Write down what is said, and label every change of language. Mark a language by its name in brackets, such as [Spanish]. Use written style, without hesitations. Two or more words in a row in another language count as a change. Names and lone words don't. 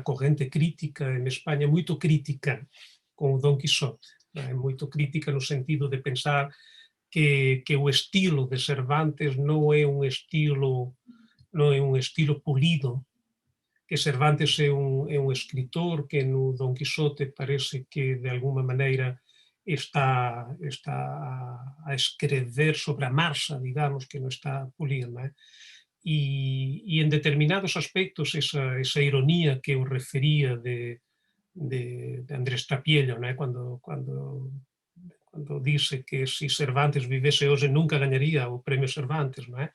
[Portuguese] corrente crítica em Espanha, muito crítica com o Dom Quixote, muito crítica no sentido de pensar que o estilo de Cervantes não é um estilo polido, que Cervantes é um escritor que no Dom Quixote parece que de alguma maneira está a escrever sobre a marcha, digamos, que [Galician] non está a pulir, non é? E en determinados aspectos esa ironía que eu refería de Andrés Trapiello, non é? Cando dice que si Cervantes vivese hoxe nunca gañaría o premio Cervantes, non é?